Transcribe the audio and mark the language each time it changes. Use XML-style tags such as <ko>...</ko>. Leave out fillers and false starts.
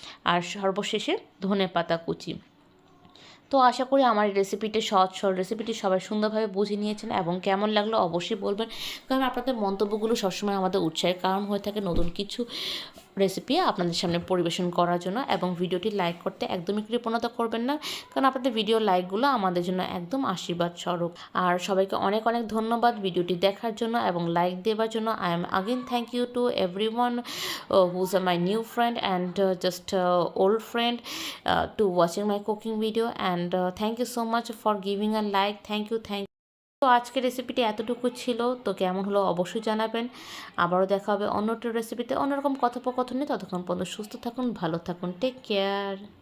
<bn>আর সর্বশেষে ধনেপাতা কুচি। তো আশা করি আমার এই রেসিপিটি সহজ সরল রেসিপিটি সবাই সুন্দরভাবে বুঝে নিয়েছেন, এবং কেমন লাগলো অবশ্যই বলবেন, কারণ আপনাদের মন্তব্যগুলো সবসময় আমাদের উৎসাহের কারণ হয়ে থাকে নতুন কিছু রেসিপি আপনাদের সামনে পরিবেশন করার জন্য। এবং ভিডিওটি লাইক করতে একদমই কৃপণতা করবেন না, কারণ আপনাদের ভিডিও লাইকগুলো আমাদের জন্য একদম আশীর্বাদ স্বরূপ। আর সবাইকে অনেক অনেক ধন্যবাদ ভিডিওটি দেখার জন্য এবং লাইক দেওয়ার জন্য।</bn> <en>I am again thank you to everyone who's my new friend and just old friend to watching my cooking video, and thank you so much for giving a like. Thank you.</en> <bn>তো আজকের রেসিপিটি এতটুকু ছিল। তো কেমন হলো অবশ্যই জানাবেন। আবারও দেখা হবে অন্য একটা রেসিপিতে অন্যরকম কথোপকথনে। ততক্ষণ পর্যন্ত সুস্থ থাকুন, ভালো থাকুন,</bn> <en>Take care.</en>